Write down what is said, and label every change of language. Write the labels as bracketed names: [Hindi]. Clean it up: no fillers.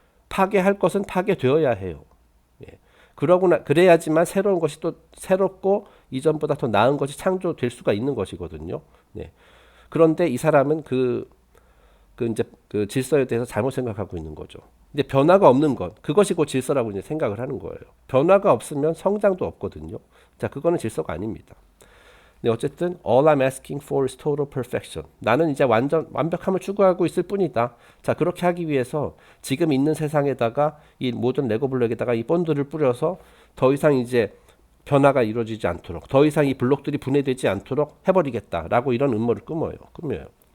[Korean] 파괴할 것은 파괴되어야 해요. 예. 그래야지만 새로운 것이 또 새롭고 이전보다 더 나은 것이 창조될 수가 있는 것이거든요. 네. 그런데 이 사람은 이제 그 질서에 대해서 잘못 생각하고 있는 거죠. 근데 변화가 없는 것, 그것이 곧 질서라고 이제 생각을 하는 거예요. 변화가 없으면 성장도 없거든요. 자, 그거는 질서가 아닙니다. 네, 어쨌든 [English] all I'm asking for is total perfection. [Korean] 나는 이제 완전 완벽함을 추구하고 있을 뿐이다. 자, 그렇게 하기 위해서 지금 있는 세상에다가 이 모든 레고 블록에다가 이 본드를 뿌려서 더 이상 이제 변화가 이루어지지 않도록, 더 이상 이 블록들이 분해되지 않도록 해버리겠다라고 이런 음모를 꾸며요.